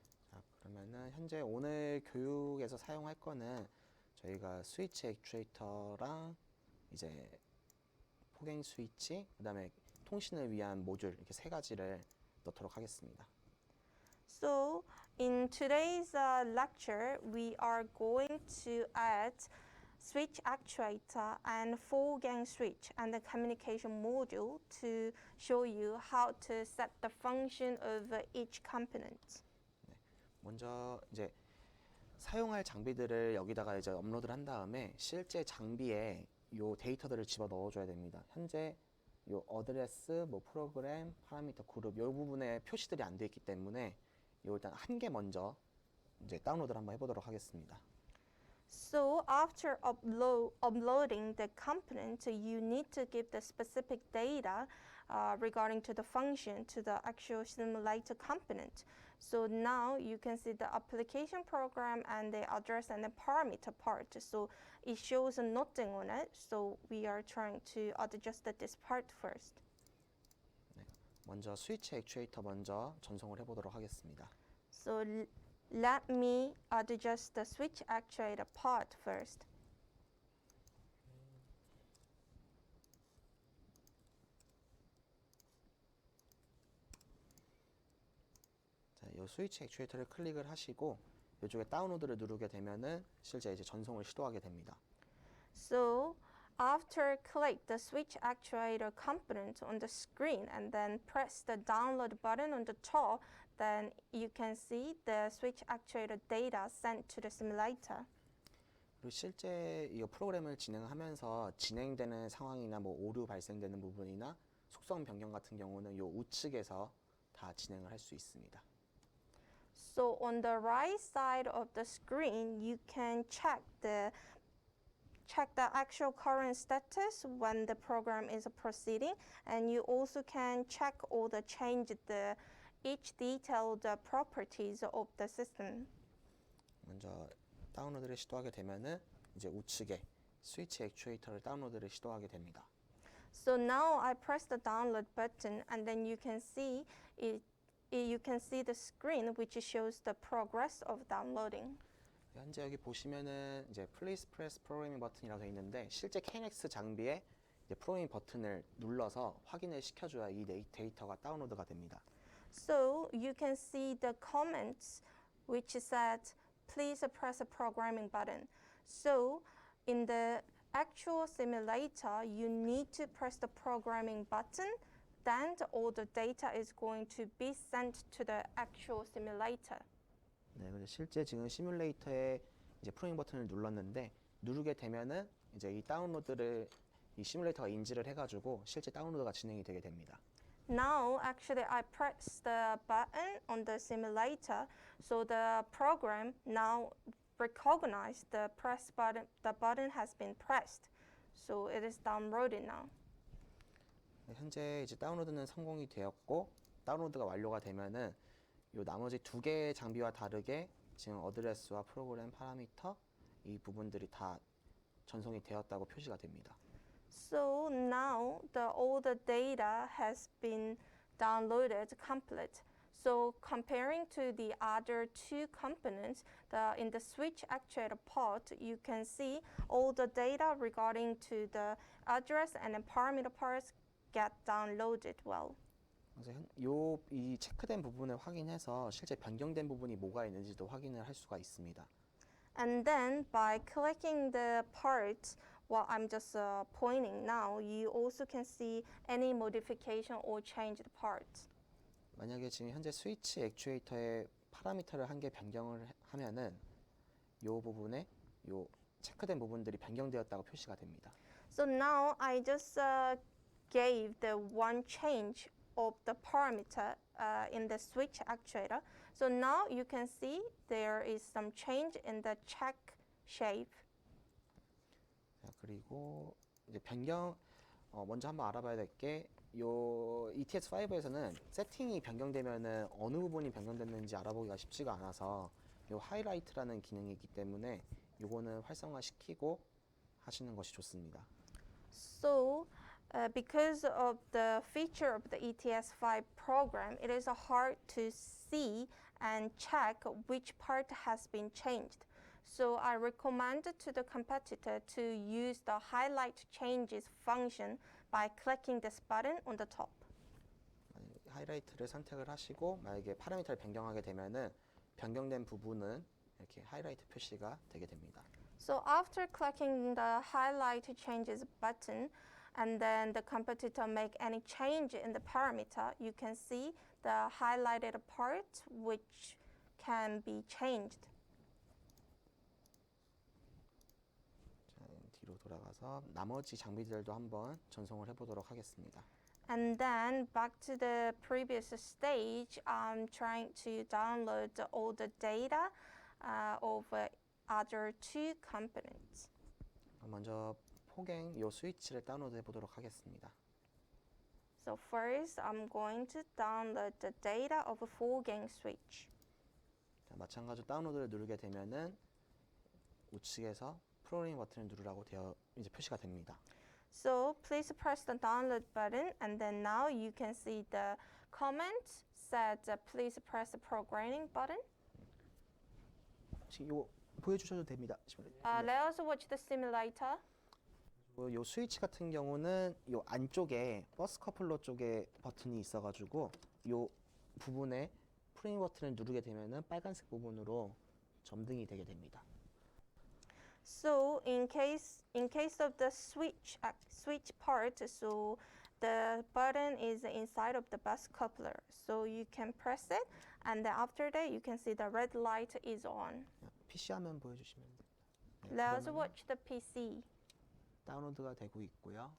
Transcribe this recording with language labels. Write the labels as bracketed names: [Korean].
[Korean] 자, 그러면은 현재 오늘 교육에서 사용할 거는 저희가 스위치 액추에이터랑 이제 폭행 스위치, 그다음에 통신을 위한 모듈 이렇게 3가지를 넣도록 하겠습니다. [English] So in today's lecture, we are going to add switch actuator and full gang switch and the communication module to show you how to set the function of each component. [Korean] 먼저 이제 사용할 장비들을 여기다가 이제 업로드를 한 다음에 실제 장비에 요 데이터들을 집어 넣어줘야 됩니다. 현재 요 어드레스, 뭐 프로그램, 파라미터, 그룹 요 부분에 표시들이 안 돼 있기 때문에 요 일단 한 개 먼저 이제 다운로드를 한번 해보도록 하겠습니다. [English] So after uploading the component, you need to give the specific data regarding to the function to the actual simulator component. So now you can see the application program and the address and the parameter part. So it shows nothing on it. So we are trying to adjust this part first. [Korean] 먼저 스위치 액추에이터 먼저 전송을 해보도록 하겠습니다. [English] So let me adjust the switch actuator part first. [Korean] 자, 이 스위치 액추에이터를 클릭을 하시고 이쪽에 다운로드를 누르게 되면은 실제 이제 전송을 시도하게 됩니다. [English] So after click the switch actuator component on the screen and then press the download button on the top, then you can see the switch actuator data sent to the simulator. [Korean] 그리고 실제 이 프로그램을 진행하면서 진행되는 상황이나 뭐 오류 발생되는 부분이나 속성 변경 같은 경우는 이 우측에서 다 진행을 할 수 있습니다. [English] So on the right side of the screen, you can check the actual current status when the program is proceeding, and you also can check all the each detailed properties of the system. [Korean] 먼저 다운로드를 시도하게 되면은 이제 우측에 스위치 액추에이터를 다운로드를 시도하게 됩니다. [English] So now I press the download button, and then you can see you can see the screen which shows the progress of downloading. [Korean] 현재 여기 보시면은 이제 [English] Please Press Programming [Korean] 버튼이라고 되어 있는데 실제 KNX 장비에 이제 프로그래밍 버튼을 눌러서 확인을 시켜줘야 이 데이터가 다운로드가 됩니다. [English] So you can see the comments which said please press a programming button. So in the actual simulator, you need to press the programming button, then all the data is going to be sent to the actual simulator. [Korean] 네, 근데 실제 지금 시뮬레이터에 이제 프로그래밍 버튼을 눌렀는데 누르게 되면은 이제 이 다운로드를 이 시뮬레이터가 인지를 해가지고 실제 다운로드가 진행이 되게 됩니다. [English] Now, actually, I press the button on the simulator, so the program now recognize the press button. The button has been pressed, so it is downloaded now. [Korean] 네, 현재 이제 다운로드는 성공이 되었고 다운로드가 완료가 되면은 요 나머지 2개의 장비와 다르게 지금 어드레스와 프로그램 파라미터 이 부분들이 다 전송이 되었다고 표시가 됩니다. [English] So now all the data has been downloaded complete. So comparing to the other 2 components, in the switch actuator part, you can see all the data regarding to the address and the parameter parts get downloaded well. [Korean] 그래서 이 체크된 부분을 확인해서 실제 변경된 부분이 뭐가 있는지도 확인을 할 수가 있습니다. [English] And then by clicking the part, what I'm just pointing now, you also can see any modification or changed parts. [Korean] 만약에 지금 현재 스위치 액추에이터의 파라미터를 한 개 변경을 하면은 이 부분에 이 체크된 부분들이 변경되었다고 표시가 됩니다. [English] So now I just gave the one change of the parameter in the switch actuator. So now you can see there is some change in the check shape. [Korean] 자, 그리고 이제 변경 먼저 한번 알아봐야 될 게 요 ETS5에서는 세팅이 변경되면은 어느 부분이 변경됐는지 알아보기가 쉽지가 않아서 요 하이라이트라는 기능이 있기 때문에 요거는 활성화시키고 하시는 것이 좋습니다. [English] So because of the feature of the ETS5 program, it is hard to see and check which part has been changed. So I recommend to the competitor to use the highlight changes function by clicking this button on the top. [Korean] 하이라이트를 선택을 하시고 만약에 파라미터를 변경하게 되면은 변경된 부분은 이렇게 하이라이트 표시가 되게 됩니다. [English] So after clicking the highlight changes button and then the competitor make any change in the parameter, you can see the highlighted part which can be changed. [Korean] 자, 뒤로 돌아가서 나머지 장비들도 한번 전송을 해보도록 하겠습니다. [English] And then back to the previous stage, I'm trying to download all the data of other two components. [Korean] 먼저 포갱 요 스위치를 다운로드 해보도록 하겠습니다. [English] So first, I'm going to download the data of a 4-gang switch. [Korean] 자, 마찬가지로 다운로드를 누르게 되면은 우측에서 프로그래밍 버튼을 누르라고 이제 표시가 됩니다. [English] So please press the download button, and then now you can see the comment said please press the programming button. [Korean] 지금 이거 보여주셔도 됩니다. [English] Let us watch the simulator. [Korean] 요 스위치 같은 경우는 요 안쪽에 버스 커플러 쪽에 버튼이 있어가지고 요 부분에 프레임 버튼을 누르게 되면은 빨간색 부분으로 점등이 되게 됩니다. [English] So in case of the switch part, so the button is inside of the bus coupler. So you can press it, and then after that you can see the red light is on. [Korean] PC 화면 보여주시면 됩니다. 네, [English] Let us [Korean] 그러면은 [English] watch the PC. [Korean] 다운로드가 되고 있고요.